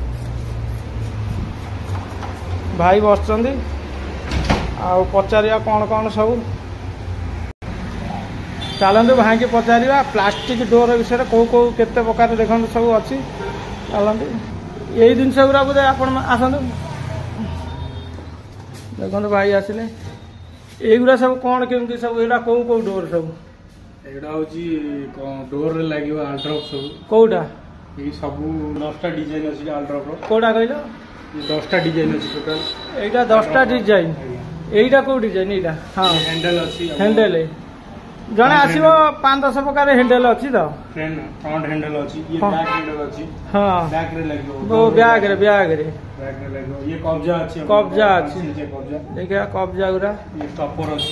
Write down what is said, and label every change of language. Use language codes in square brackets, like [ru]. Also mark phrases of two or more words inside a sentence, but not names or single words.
[or] ଭାଇ ବସିଛନ୍ତି ଆଉ ପଚାରିବା କ'ଣ କ'ଣ ସବୁ ଚାଲନ୍ତୁ ଭାଇକି ପଚାରିବା [en] plastic door [or] ବିଷୟରେ କେଉଁ କେତେ ପ୍ରକାର ଦେଖନ୍ତୁ ସବୁ ଅଛି ଚାଲନ୍ତୁ ଏଇ ଜିନିଷ ଗୁଡ଼ା ବୋଧେ ଆପଣ ଆସନ୍ତୁ ଦେଖନ୍ତୁ ଭାଇ ଆସିଲେ এইগুলা ସବୁ କ'ଣ କେମିତି ସବୁ ଏଇଟା କେଉଁ ଡୋର ସବୁ ଏଇଟା ହେଉଛି ଡୋରରେ ଲାଗିବ ଆଲ୍ଟ୍ରପ୍ ସବୁ କେଉଁଟା ଏଇ ସବୁ 10ଟା ଡିଜାଇନ୍ ଅଛି ଆଲ୍ଟ୍ରପ୍ର କେଉଁଟା କହିଲ 10ଟା ଡିଜାଇନ୍ ଅଛି ଟୋଟାଲ [bn] এইটা 10টা ডিজাইন এইটা কেউ ডিজাইন এইটা হ্যাঁ [or] ହ୍ୟାଣ୍ଡେଲ୍ ଅଛି হ্যান্ডেল ଜଣେ ଆସିବ 5-10 ପ୍ରକାର ହ୍ୟାଣ୍ଡେଲ ଅଛି ତ [en] front handle [or] ଅଛି ଇଏ [en] back handle [or] ଅଛି ହଁ ବ୍ୟାକ୍ରେ ଲାଗିବ ବ୍ୟାଗରେ ବ୍ୟାକ୍ରେ ଲାଗିବ ଇଏ କବ୍ଜା ଅଛି କବ୍ଜା ଅଛି କବ୍ଜା ଦେଖିବା କବ୍ଜା ଗୁରା ଇଏ ଷ୍ଟପର ଅଛି